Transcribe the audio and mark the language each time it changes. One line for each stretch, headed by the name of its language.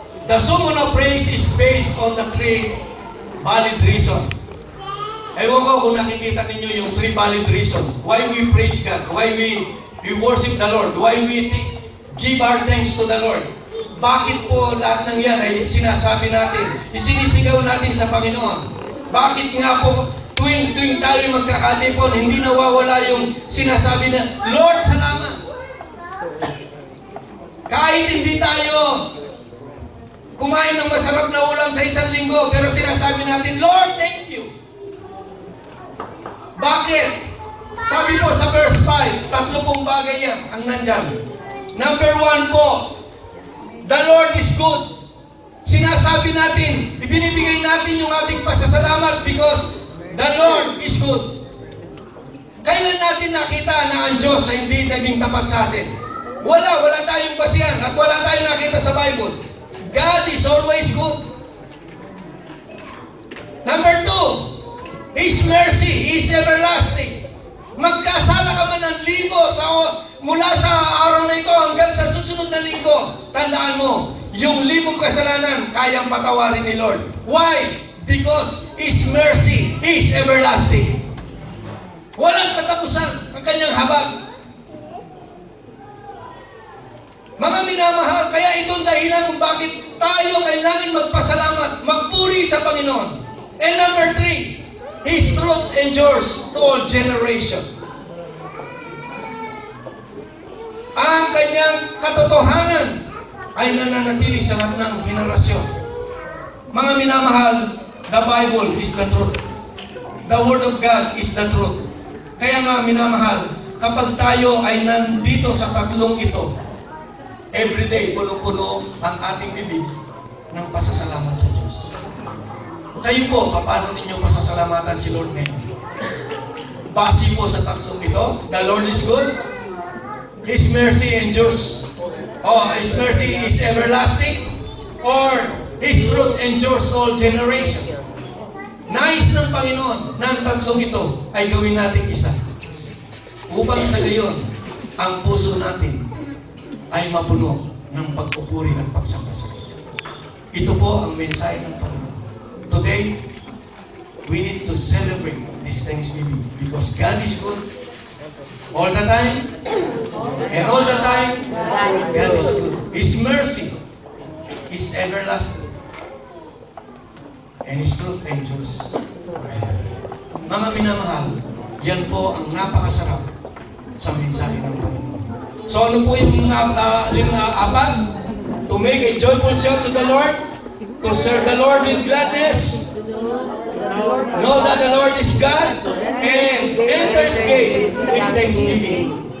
English: The sermon of praise is based on the three valid reasons.
Filipino: Ewan ko kung nakikita ninyo yung
English: three valid reasons. Why we praise God, why we worship the Lord, why we give our thanks to the Lord.
Filipino: Bakit po lahat ng yan ay sinasabi natin, isinisigaw natin sa Panginoon? Bakit nga po tuwing tayo magkakatipon, hindi nawawala yung sinasabi na, Lord, salamat. Kahit hindi tayo kumain ng masarap na ulam sa isang linggo, pero sinasabi natin, Lord,
English: thank you.
Filipino: Bakit? Sabi po sa verse 5, 3 pong bagay yan ang nandyan.
English: Number 1 po, the Lord is good.
Filipino: Sinasabi natin, ibinibigay natin yung ating pasasalamat
English: because the Lord is good.
Filipino: Kailan natin nakita na ang Diyos ay hindi naging tapat sa atin? Wala tayong basihan at wala tayong nakita sa Bible.
English: God is always good. Number 2, His mercy is everlasting.
Filipino: Magkasala ka man ng linggo mula sa araw na ito hanggang sa susunod na linggo, tandaan mo, yung libong kasalanan, kayang patawarin ni Lord.
English: Why? Because His mercy is everlasting.
Filipino: Walang katapusan ang kanyang habag. Mga minamahal, kaya itong dahilan kung bakit tayo kailangan magpasalamat, magpuri sa Panginoon.
English: And number 3, His truth endures to all generation.
Filipino: Ang kanyang katotohanan ay nananatili sa lahat ng henerasyon. Mga minamahal,
English: the Bible is the truth. The Word of God is the truth.
Filipino: Kaya nga minamahal, kapag tayo ay nandito sa tatlong ito, everyday, puno-puno ang ating bibig ng pasasalamat sa Diyos. Kayo po, paano ninyo pasasalamatan si Lord ngayon? Base po sa tatlong ito,
English: the Lord is good, His mercy endures, His mercy is everlasting, or His truth endures all generation.
Filipino: Nais ng Panginoon na ang tatlong ito ay gawin natin isa. Upang sa gayon, ang puso natin ay mapuno ng pagpupuri at pagsambasay. Ito po ang mensahe ng Panginoon.
English: Today, we need to celebrate this Thanksgiving because God is good all the time, and all the time, God is good. His mercy is everlasting, and His truth endures.
Filipino: Mga minamahal, yan po ang napakasarap sa mensahe ng Panginoon. So ano po yung apat?
English: To make a joyful shout to the Lord, to serve the Lord with gladness, know that the Lord is God, and enter His gate with thanksgiving.